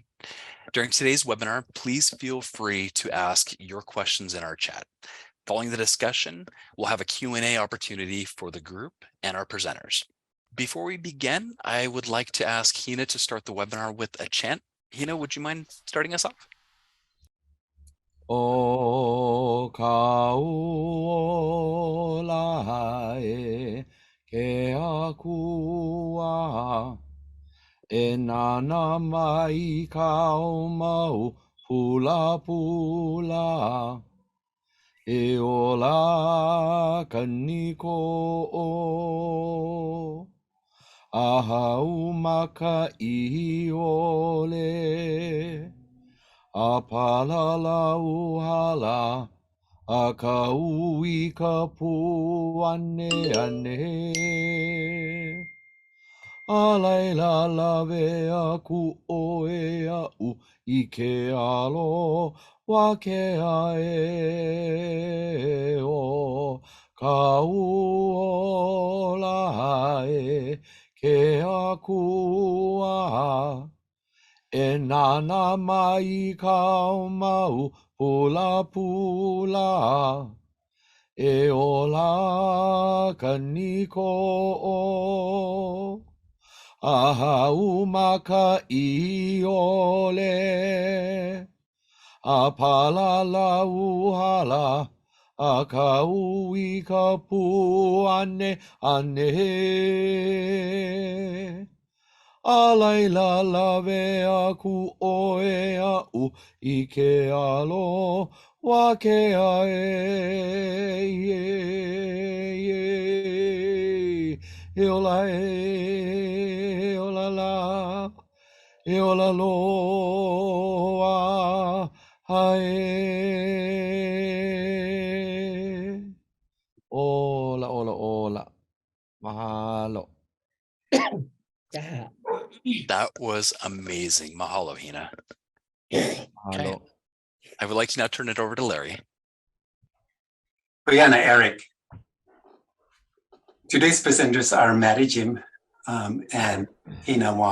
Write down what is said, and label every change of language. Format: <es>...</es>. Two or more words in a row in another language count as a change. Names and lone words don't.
<en>During today's webinar, please feel free to ask your questions in our chat. Following the discussion, we'll have a Q&A opportunity for the group and our presenters. Before we begin, I would like to ask Hina to start the webinar with a chant. Hina, would you mind starting us off?</en> <haw>O kaulae ke akua e nana mai kau mau pula pula e ola kaniko o ahau maka I ole a palala uhala a ka ui ka pu ane ane a laila lave a ku oe a u I ke alo wa ke a e o ka uola e ke a kua e nana mai kau mau pula pula e ola kaniko o ahau maka I ole a palala uhala a ka ui ka pu ane ane a laila lave a ku oe a u I ke alo wa ke a e ola e ola la e ola loa hae ola ola ola mahalo.</haw> <en>That was amazing. Mahalo, Hina. Mahalo. Okay. I would like to now turn it over to Larry. Brianna, Eric. Today's presenters are Mary Jim and Hina Wang.</en>